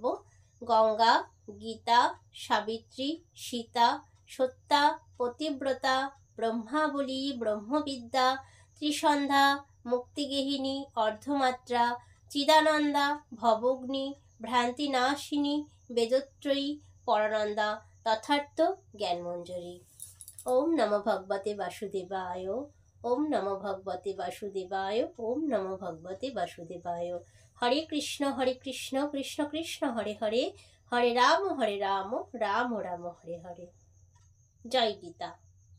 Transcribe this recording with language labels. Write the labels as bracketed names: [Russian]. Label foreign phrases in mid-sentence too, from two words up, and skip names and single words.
[Sanskrit] গঙ্গা, গীতা, সাবিত্রী, সীতা, সত্যা, পতিব্রতা, ব্রহ্মাবলী, ব্রহ্মবিদ্যা, ত্রিসন্ধ্যা, মুক্তিগেহিনী, অর্ধমাত্রা, চিদানন্দা, ভবগ্নি, ভ্রান্তিনাশিনী, বেদত্রয়ী, পরানন্দা, তথার্থ জ্ঞানমঞ্জরি। ওম নমো ভগবতে বাসুদেবায়, ওম নমো ভগবতে বাসুদেবায়, ওম নমো ভগবতে বাসুদেবায়। হরে কৃষ্ণ কৃষ্ণ কৃষ্ণ হরে হরে, হরে রাম রাম রাম হরে হরে। [Bangla] জয় গীতা।